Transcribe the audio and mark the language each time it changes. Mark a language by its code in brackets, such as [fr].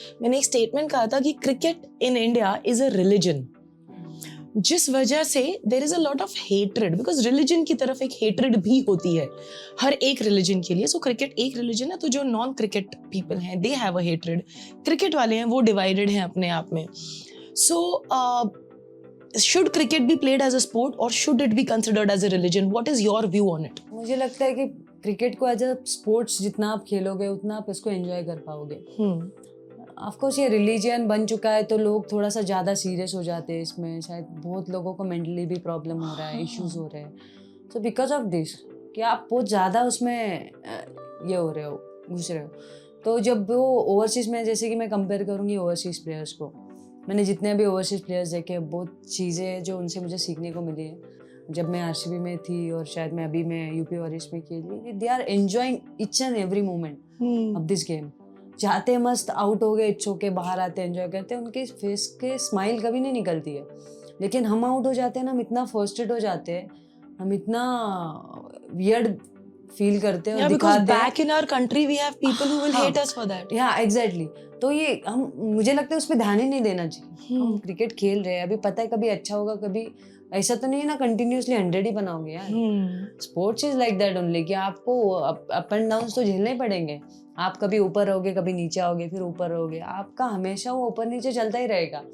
[hi] मैंने एक स्टेटमेंट कहा था कि [en] cricket in India is a religion, [hi] जिस वजह से [en] there is a lot of hatred, [hi] because religion की तरफ एक हेट्रेड भी होती है हर एक रिलीजन के लिए। सो क्रिकेट एक रिलीजन है, तो जो नॉन क्रिकेट पीपल हैं [en] they have a hatred, [hi] cricket वाले हैं वो डिवाइडेड हैं अपने आप में। [en] So should cricket be played as a sport or should it be considered as a religion? What is your view on it? [hi] मुझे लगता है कि क्रिकेट को एज अ स्पोर्ट्स जितना आप खेलोगे उतना आप इसको एंजॉय कर पाओगे। ऑफ कोर्स ये रिलीजन बन चुका है तो लोग थोड़ा सा ज़्यादा सीरियस हो जाते हैं इसमें, शायद बहुत लोगों को मेंटली भी प्रॉब्लम हो रहा है, इश्यूज हो रहे हैं। [en] so because of this [hi] कि आप बहुत ज़्यादा उसमें ये हो रहे हो, घुस रहे हो। तो जब वो ओवरसीज़ में, जैसे कि मैं कंपेयर करूँगी ओवरसीज़ प्लेयर्स को, मैंने जितने भी ओवरसीज़ प्लेयर्स देखे, बहुत चीज़ें जो उनसे मुझे सीखने को मिली है। जब मैं आरसीबी में थी और शायद मैं अभी मैं यूपी वॉरियर्स में खेली, [en] They are enjoying each and every moment of this game. [hi] जाते मस्त आउट हो गए, [en] it's okay, [hi] बाहर आते एंजॉय करते, उनके फेस के स्माइल कभी नहीं निकलती है। लेकिन हम आउट हो जाते हैं ना, हम इतना फ्रस्ट्रेट हो जाते हैं, हम इतना वियर्ड फील करते हैं और दिखाते हैं। [en] Back in our country we have people who will hate us for that. या exactly. [hi] तो ये हम, मुझे लगता है उस पर ध्यान ही नहीं देना चाहिए। हम क्रिकेट खेल रहे हैं, अभी पता है कभी अच्छा होगा, कभी ऐसा तो नहीं है ना कंटिन्यूसली 100 ही बनाओगे यार। [en] sports is like that only [hi] कि आपको अप एंड डाउन तो झेलने ही पड़ेंगे। आप कभी ऊपर रहोगे, कभी नीचे आओगे, फिर ऊपर रहोगे, आपका हमेशा वो ऊपर नीचे चलता ही रहेगा।